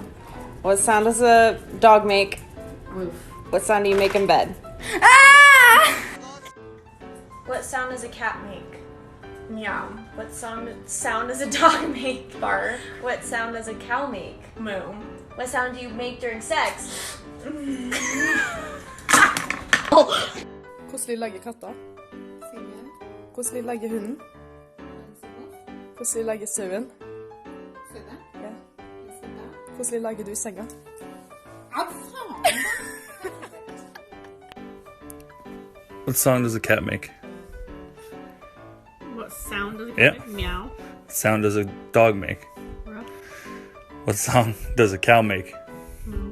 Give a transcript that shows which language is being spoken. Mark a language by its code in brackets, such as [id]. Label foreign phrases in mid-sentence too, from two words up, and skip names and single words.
[en] What sound does a dog make? Roof. What sound do you make in bed? Ah! What sound does a cat make? Meow. What sound does a dog make? Bark. What sound does a cow make? Moo. What sound do you make during sex? [no] Hvordan legger katta? Hvordan legger hunden? Hvordan legger sauen? Ja. Hvordan legger du i senga? [en] What song does a cat make? What sound does a cat Yeah. make? Meow. What sound does a dog make? Ruff. What sound does a cow make? Moo.